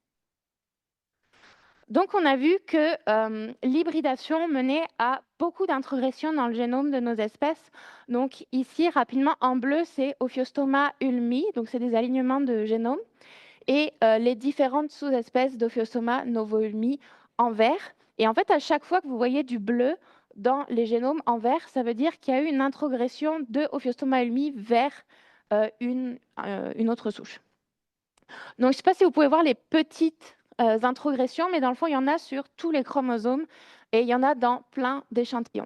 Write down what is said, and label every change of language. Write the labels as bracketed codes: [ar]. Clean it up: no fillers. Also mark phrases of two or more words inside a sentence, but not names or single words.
[fr] Donc, on a vu que l'hybridation menait à beaucoup d'introgression dans le génome de nos espèces. Donc, ici, rapidement, en bleu, c'est Ophiostoma ulmi, donc c'est des alignements de génome, et les différentes sous-espèces d'Ophiostoma novo-ulmi en vert. Et en fait, à chaque fois que vous voyez du bleu dans les génomes en vert, ça veut dire qu'il y a eu une introgression de Ophiostoma ulmi vers une autre souche. Donc, je ne sais pas si vous pouvez voir les petites introgressions, mais dans le fond, il y en a sur tous les chromosomes et il y en a dans plein d'échantillons.